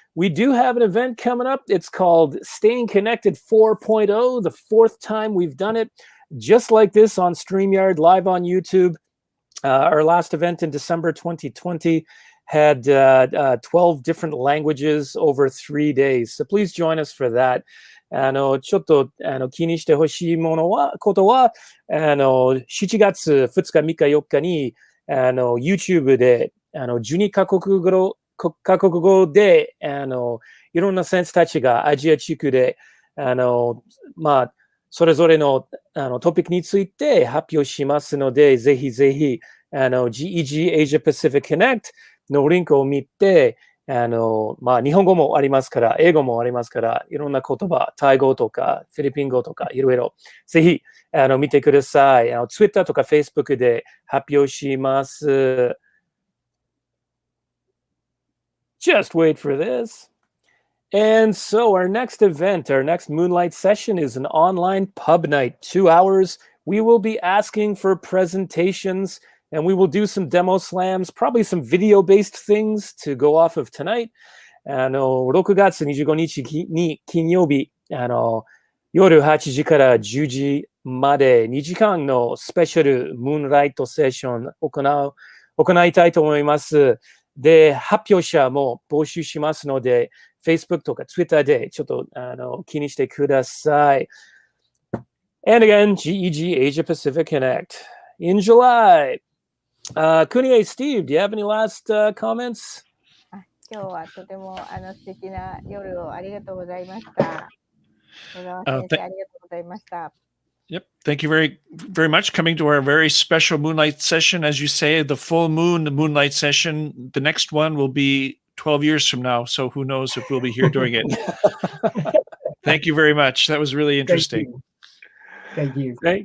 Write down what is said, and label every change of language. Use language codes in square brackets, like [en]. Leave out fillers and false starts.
[en] We do have an event coming up. It's called Staying Connected 4.0, the fourth time we've done it, just like this on StreamYard, live on YouTube. Our last event in December 2020 had 12 different languages over 3 days. So please join us for that. [ja] ちょっと気にしてほしいことは7月2日、3日、4日にYouTube で12カ国語でいろんな先生たちがアジア地区でそれぞれのトピックについて発表しますので、ぜひぜひGEG Asia Pacific Connect のリンクを見て、日本語もありますから、英語もありますから、いろんな言葉、タイ語とか、フィリピン語とか、いろいろ、ぜひ、見てください。 Twitter とか Facebook で発表します。 [en] Just wait for this. And so our next event, our next Moonlight Session is an online pub night, 2 hours. We will be asking for presentations, and we will do some demo slams, probably some video-based things to go off of tonight. [ja] 6月25日に金曜日、夜8時から10時まで2時間のスペシャルムーンライトセッション行いたいと思います。で、発表者も募集しますので、Facebook とか Twitter でちょっと気にしてください。 [en] And again, GEG Asia Pacific Connect in July. Kunie, Steve, do you have any last comments? [ja] 今日はとても素敵な夜をありがとうございました。野川先生、ありがとうございました。 [en] Yep. Thank you very, very much. Coming to our very special Moonlight Session. As you say, the full moon, the Moonlight Session. The next one will be 12 years from now. So who knows if we'll be here doing it. Thank you very much. That was really interesting. Thank you.